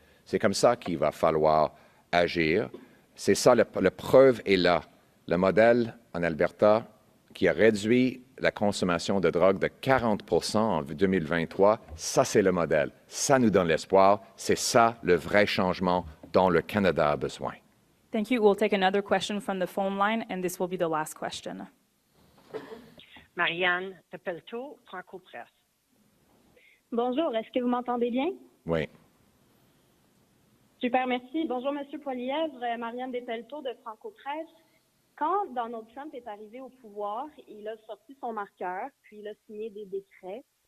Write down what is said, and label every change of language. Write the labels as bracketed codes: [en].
[fr] C'est comme ça qu'il va falloir agir. C'est ça, la preuve est là. Le modèle en Alberta, qui a réduit la consommation de drogue de 40% en 2023. Ça, c'est le modèle. Ça nous donne l'espoir. C'est ça le vrai changement dont le Canada a besoin. [en] Thank you. We'll take another question from the phone line, and this will be the last question. Marianne de Pelletot, Franco-Presse. [fr] Bonjour, est-ce que vous m'entendez bien? Oui. Super, merci. Bonjour, Monsieur Poilièvre, Marianne Despelletot de Franco-Presse. Quand Donald Trump est arrivé au pouvoir, il a sorti son marqueur, puis il a signé des décrets.